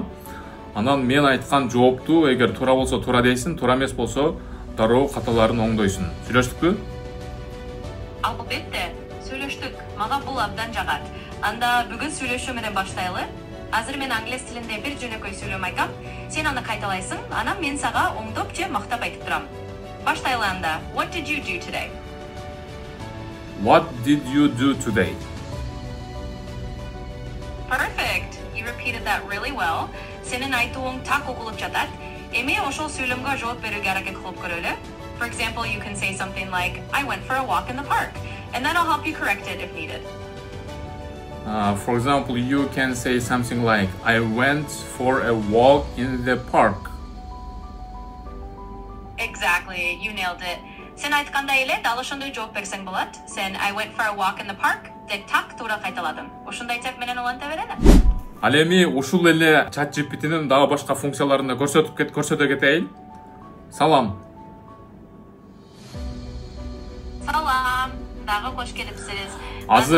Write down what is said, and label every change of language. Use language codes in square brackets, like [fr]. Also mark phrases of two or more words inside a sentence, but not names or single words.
[ky] Анан мен айткан жоопту эгер туура болсо туура дейсиң, туура эмес болсо дароо каталарын оңдойсуң. Сүйлөштүкпү? Албетте, сүйлөштүк. Мага бул абдан жагат. Анда бүгүн сүйлөшүү менен баштайлы. Азыр мен англис тилинде бир жөнөкөй сүйлөм айтам. Сен аны кайталайсың, анан мен сага оңдоп же мактап айтып турам. Баштайлы анда. [en] What did you do today? What did you do today? Perfect. You repeated that really well. [ky] Сенин айтууң так угулуп жатат. Эми ошол сүйлөмгө жооп берүүгө аракет кылып көрөлү. [en] For example, you can say something like, I went for a walk in the park. And that'll help you correct it if needed. For example, you can say something like, I went for a walk in the park. Exactly, you nailed it. [ky] Sen айткандай эле дал ошондой жооп берсең болот. Sen [en] I went for a walk in the park [ky] деп так туура кайталадым. Ушундай теп менен уланта берели. Ал эми ушул эле ChatGPT'нин дагы башка функцияларын көрсөтө кетейин. Салам. Салам. Дагы кош келипсиз. Азыр